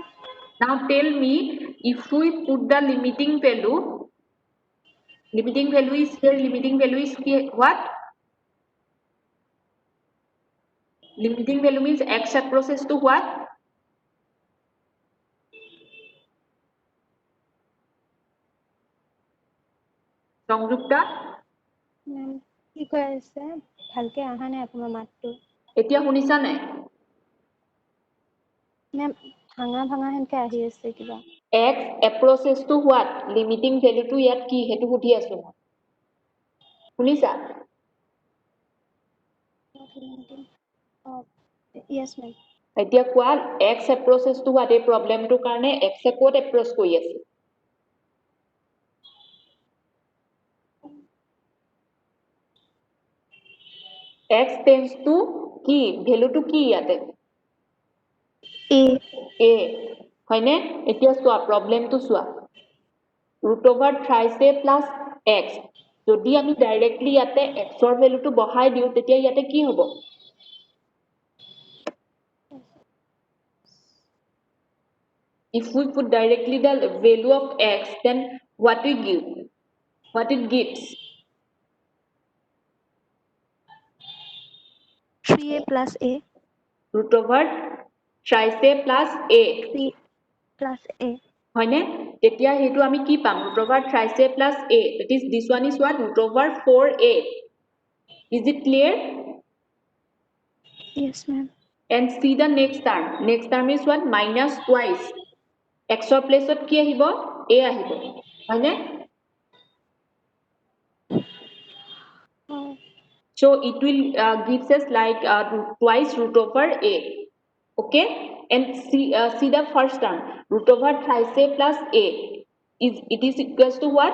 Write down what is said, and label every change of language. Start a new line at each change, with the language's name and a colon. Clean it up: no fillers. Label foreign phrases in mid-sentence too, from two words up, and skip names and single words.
English: Now tell me, if we put the limiting value is here, limiting value is here, what? Limiting value means x approaches to what? Sangyukta?
Assamese: মেম কি কৈ আছে ভালকে অহা নাই আপোনাৰ মাতটো এতিয়া শুনিছা নাই? মেম ভাঙা ভাঙা হেনকে আহি আছে কিবা
English: x approaches to what? Limiting value to
Assamese: ইয়াত কি হেতু সুধি আছো মই। শুনিছা?
English: yes ma'am
Assamese: এতিয়া কোৱা
English: x approaches to what?
Assamese: এই প্ৰবলেমটোৰ কাৰণে x এ ক'ত approach কৰি আছে?
English: x tends to কি?
Assamese: ভ্যালুটো কি ইয়াতে? এ a হয়নে? এতিয়া চোৱা প্ৰবলেমটো চোৱা।
English: root over thrice a plus x
Assamese: যদি আমি ডাইৰেক্টলি ইয়াতে x ৰ ভ্যালুটো বহাই দিও তেতিয়া ইয়াতে কি হ'ব?
English: If we put directly the value of x, then what we give? What it gives? 3a plus a Root over thrice a plus a. 3 plus a
Assamese: হয়নে? তেতিয়া হেতু আমি কি পাম?
English: Root over thrice a plus a. That is, this one is what? Root over 4a. Is it clear? yes ma'am And see the next term. Next term is what? Minus twice.
Assamese: X ৰ প্লেচত কি আহিব? A আহিব। হয়নে? oh,
English: So it will gives us like twice root over a. Okay, and see the first term, root over thrice a plus a is it is equals to what?